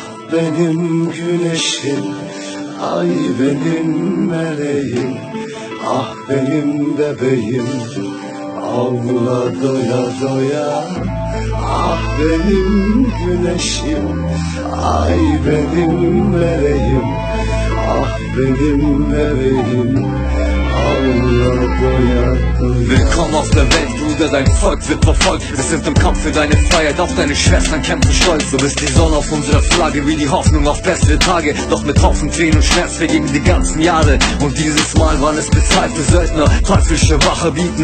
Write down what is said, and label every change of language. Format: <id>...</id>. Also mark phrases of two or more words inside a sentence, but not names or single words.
<tr>benim güneşim, ay benim meleğim, ah benim bebeğim, ağla doya doya. Ah benim güneşim, ay benim meleğim, ah benim bebeğim, ağla doya doya.</tr> <de>Willkommen auf der Welt, Bruder, dein Volk wird verfolgt. Wir sind im Kampf für deine Freiheit, auch deine Schwestern kämpfen stolz. Du bist die Sonne auf unserer Flagge, wie die Hoffnung auf bessere Tage. Doch mit Haufen Tränen und Schmerz vergingen die ganzen Jahre. Und dieses Mal waren es bezahlte Söldner, teuflische Wache bieten.</de>